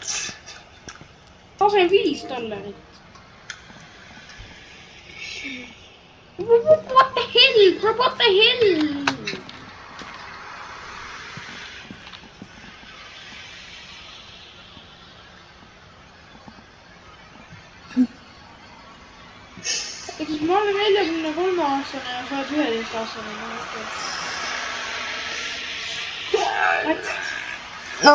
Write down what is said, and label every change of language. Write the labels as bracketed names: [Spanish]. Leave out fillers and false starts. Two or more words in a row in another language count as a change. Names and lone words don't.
[Estonian] ma sain $5. [English] What the hell, bro, what the hell? [Estonian] eks ma olen 43-aastane ja sa oled 11-aastane. no.